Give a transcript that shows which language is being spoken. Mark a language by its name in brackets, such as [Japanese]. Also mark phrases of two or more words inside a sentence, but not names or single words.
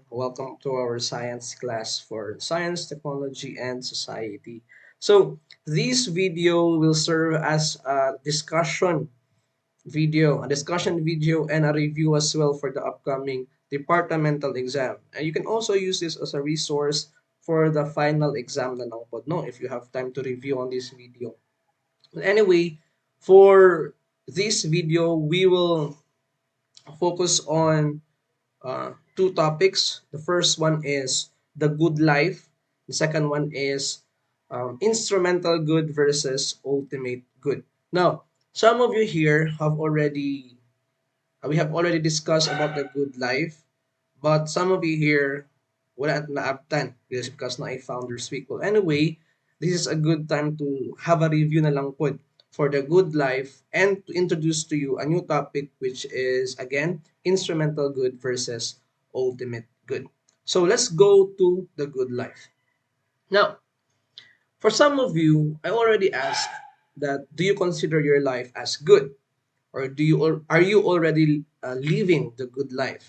[English] Welcome to our science class for science, technology, and society. This video will serve as a discussion video, and a review as well for the upcoming departmental exam. And you can also use this as a resource for the final exam [Filipino] na lang po, [English] no? If you have time to review on this video. But anyway, for this video, we will focus on two topics. The first one is the good life. The second one is instrumental good versus ultimate good. Now, some of you here have already we have already discussed about the good life, but some of you here [Hiligaynon] wala at naabtan [English] because na I Founders Week. Well, anyway, this is a good time to have a review [Filipino] na lang po [English] for the good life and to introduce to you a new topic, which is again instrumental good versus ultimate good. So let's go to the good life. Now, for some of you, I already asked that do you consider your life as good, or are you already living the good life?